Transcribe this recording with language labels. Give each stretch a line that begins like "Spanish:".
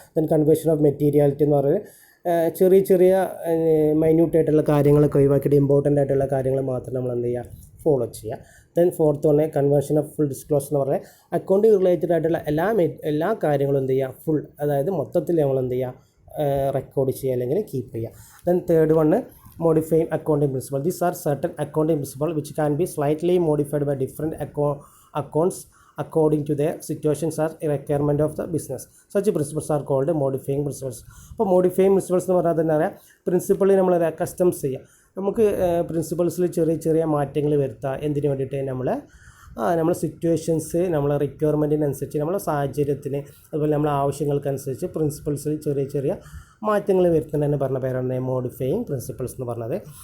Malayalam: Then conversion of materiality എന്ന് പറയുന്നത് ചെറിയ ചെറിയ മൈന്യൂട്ടായിട്ടുള്ള കാര്യങ്ങളൊക്കെ ഒഴിവാക്കിയിട്ട് ഇമ്പോർട്ടൻ്റ് ആയിട്ടുള്ള കാര്യങ്ങൾ മാത്രം നമ്മൾ എന്ത് ചെയ്യുക, ഫോളോ ചെയ്യുക. Then fourth one conversion of full disclosure എന്ന് പറഞ്ഞാൽ അക്കൗണ്ടിങ് റിലേറ്റഡ് ആയിട്ടുള്ള എല്ലാ കാര്യങ്ങളും എന്ത് ചെയ്യുക, ഫുൾ അതായത് മൊത്തത്തിൽ നമ്മൾ എന്ത് ചെയ്യുക, റെക്കോർഡ് ചെയ്യുക അല്ലെങ്കിൽ കീപ്പ് ചെയ്യുക.
English: Then third one modifying accounting principle. These are certain accounting principles which can be slightly modified by different accounts according to their situations or requirement of the business. Such principles are called modifying principles.
Malayalam: അപ്പോൾ modifying principles എന്ന് പറഞ്ഞാൽ തന്നെ അറിയാം, പ്രിൻസിപ്പളി നമ്മൾ customs ചെയ്യുക. നമുക്ക് പ്രിൻസിപ്പൾസിൽ ചെറിയ ചെറിയ മാറ്റങ്ങൾ വരുത്താം. എന്തിനു വേണ്ടിയിട്ട്? നമ്മളെ സിറ്റുവേഷൻസ്, നമ്മളെ റിക്വയർമെൻറ്റിനനുസരിച്ച്, നമ്മളെ സാഹചര്യത്തിന്, അതുപോലെ നമ്മളെ ആവശ്യങ്ങൾക്കനുസരിച്ച് പ്രിൻസിപ്പൾസിൽ ചെറിയ ചെറിയ മാറ്റങ്ങൾ വരുത്തുന്നതിന് പറഞ്ഞ പേരാണ് മോഡിഫൈയിങ് പ്രിൻസിപ്പൾസ് എന്ന് പറഞ്ഞത്.